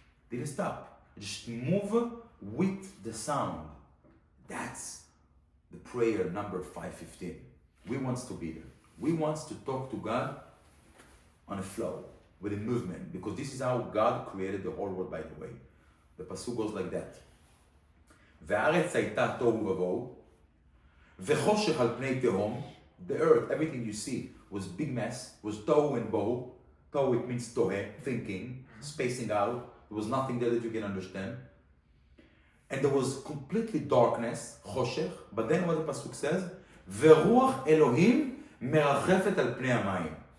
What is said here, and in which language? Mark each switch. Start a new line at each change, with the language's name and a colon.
English: Didn't stop. Just move with the sound. That's the prayer number 515. We want to be there. We want to talk to God on a flow, with a movement, because this is how God created the whole world, by the way. The pasuk goes like that.
Hebrew: והארץ הייתה תוהו ובוהו, וחושך על פני תהום.
English: The earth, everything you see, was big mess, was tohu and bohu. Tohu, it means tohe, thinking, spacing out. There was nothing there that you can understand. And there was completely darkness, choshech. But then what the pasuk says,
Hebrew: ורוח אלוהים מרחפת על פני המים.